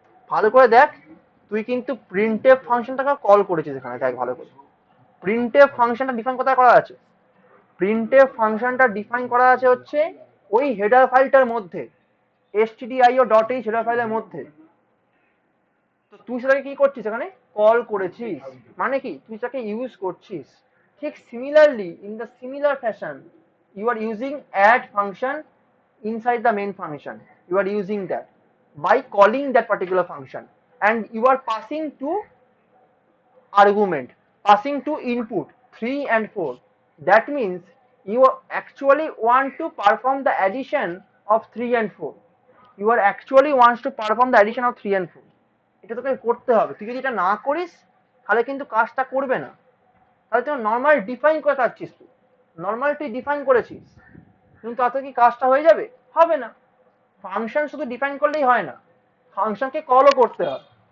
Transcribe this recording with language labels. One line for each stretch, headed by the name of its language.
Bangla: ভালো করে দেখ, তুই কিন্তু প্রিন্টএফ ফাংশনটাকে কল করেছিস এখানে, দেখ ভালো করে, প্রিন্টএফ ফাংশনটা ডিফাইন কোথায় করা আছে, প্রিন্টএফ ফাংশনটা ডিফাইন করা আছে হচ্ছে ওই হেডার ফাইলটার মধ্যে, stdio.h হেডার ফাইলের মধ্যে। তো তুই সেটাকে কি করছিস, এখানে কল করেছিস, মানে কি তুই সেটাকে ইউজ করছিস। ঠিক similarly,
English: In the similar fashion, you are using add function inside the main function, you are using that by calling that particular function, and you are passing to argument, passing to input 3 and 4, that means you actually want to perform the addition of 3 and 4, you are actually wants to perform the addition of 3 and 4।
Bangla: এটা তোকে করতে হবে, তুই যদি এটা না করিস তাহলে কিন্তু কাজটা করবে না। তাহলে তুই নর্মাল ডিফাইন করে কাটছিস, তুই নর্মাল তুই ডিফাইন করেছিস, কিন্তু তাতে কি কাজটা হয়ে যাবে, হবে না। ফাংশন শুধু ডিফাইন করলেই হয় না, ফাংশনকে কলও করতে হয়।